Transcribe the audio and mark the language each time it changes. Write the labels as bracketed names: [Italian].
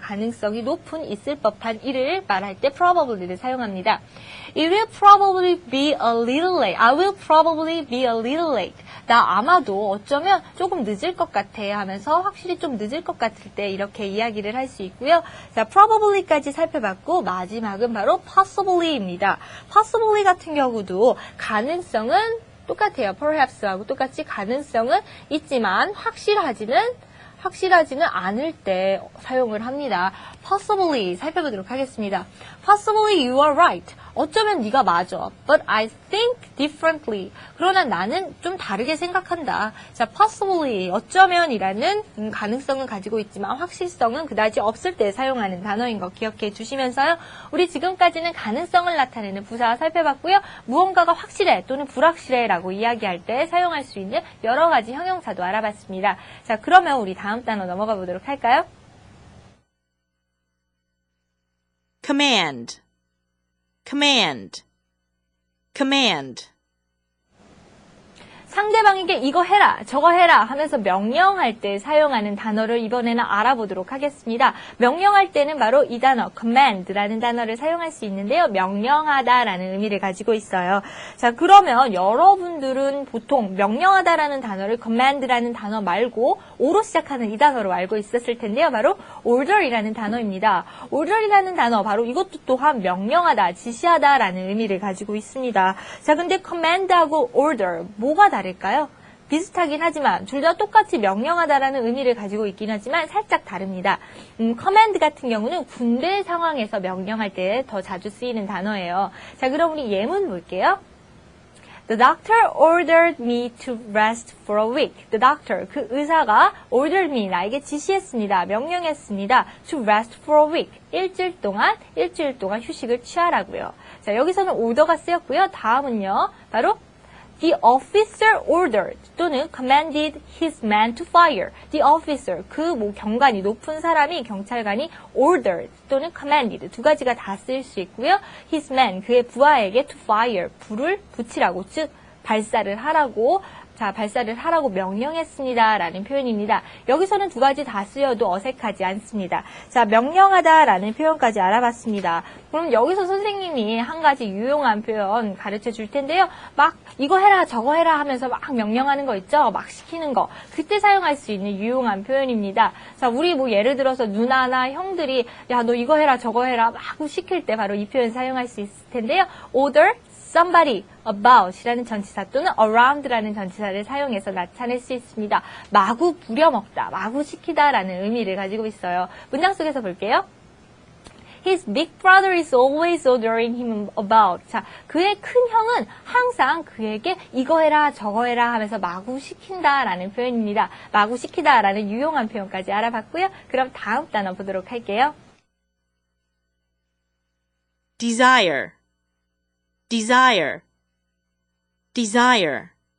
[Korean] 가능성이 높은, 있을 법한 일을 말할 때 probably를 사용합니다. [English] It will probably be a little late. I will probably be a little late. [Korean] 나 아마도 어쩌면 조금 늦을 것 같아 하면서 확실히 좀 늦을 것 같을 때 이렇게 이야기를 할 수 있고요. 자, probably까지 살펴봤고 마지막은 바로 possibly입니다. possibly 같은 경우도 가능성은 똑같아요. perhaps하고 똑같이 가능성은 있지만 확실하지는 않을 때 사용을 합니다. possibly 살펴보도록 하겠습니다. [English] possibly you are right. [Korean] 어쩌면 네가 맞아. [English] But I think differently. [Korean] 그러나 나는 좀 다르게 생각한다. 자, possibly 어쩌면이라는 가능성은 가지고 있지만 확실성은 그다지 없을 때 사용하는 단어인 거 기억해 주시면서요. 우리 지금까지는 가능성을 나타내는 부사 살펴봤고요. 무언가가 확실해 또는 불확실해 라고 이야기할 때 사용할 수 있는 여러 가지 형용사도 알아봤습니다. 자, 그러면 우리 다음 단어 넘어가 보도록 할까요? [English] command, command, command. [Korean] 상대방에게 이거 해라, 저거 해라 하면서 명령할 때 사용하는 단어를 이번에는 알아보도록 하겠습니다. 명령할 때는 바로 이 단어 command라는 단어를 사용할 수 있는데요. 명령하다라는 의미를 가지고 있어요. 자, 그러면 여러분들은 보통 명령하다라는 단어를 command라는 단어 말고 O로 시작하는 이 단어로 알고 있었을 텐데요. 바로 order이라는 단어입니다. order이라는 단어 바로 이것도 또한 명령하다, 지시하다라는 의미를 가지고 있습니다. 자, 근데 command하고 order 뭐가 다를까요? 비슷하긴 하지만 둘 다 똑같이 명령하다라는 의미를 가지고 있긴 하지만 살짝 다릅니다. command 같은 경우는 군대 상황에서 명령할 때 더 자주 쓰이는 단어예요. 자, 그럼 우리 예문 볼게요. [English] The doctor ordered me to rest for a week. The doctor, [Korean] 그 의사가 [English] ordered me, [Korean] 나에게 지시했습니다. 명령했습니다. [English] To rest for a week. [Korean] 일주일 동안 휴식을 취하라고요. 자, 여기서는 order가 쓰였고요. 다음은요. [English] 바로 The officer ordered 또는 commanded his men to fire. The officer, [Korean] 그 경관이 높은 사람이 경찰관이 ordered 또는 commanded 두 가지가 다 쓰일 수 있고요. [English] His men, [Korean] 그의 부하에게 [English] to fire, [Korean] 불을 붙이라고, 즉 발사를 하라고. 자, 발사를 하라고 명령했습니다. 라는 표현입니다. 여기서는 두 가지 다 쓰여도 어색하지 않습니다. 자, 명령하다 라는 표현까지 알아봤습니다. 그럼 여기서 선생님이 한 가지 유용한 표현 가르쳐 줄 텐데요. 막 이거 해라 저거 해라 하면서 막 명령하는 거 있죠? 막 시키는 거. 그때 사용할 수 있는 유용한 표현입니다. 자, 우리 뭐 예를 들어서 누나나 형들이 야, 너 이거 해라 저거 해라 막 시킬 때 바로 이 표현 사용할 수 있을 텐데요. order somebody about이라는 전치사 또는 around라는 전치사를 사용해서 나타낼 수 있습니다. 마구 부려먹다, 마구 시키다라는 의미를 가지고 있어요. 문장 속에서 볼게요. [English] His big brother is always ordering him about. [Korean] 자, 그의 큰 형은 항상 그에게 이거 해라 저거 해라 하면서 마구 시킨다라는 표현입니다. 마구 시키다라는 유용한 표현까지 알아봤고요. 그럼 다음 단어 보도록 할게요. [English] desire, desire, desire.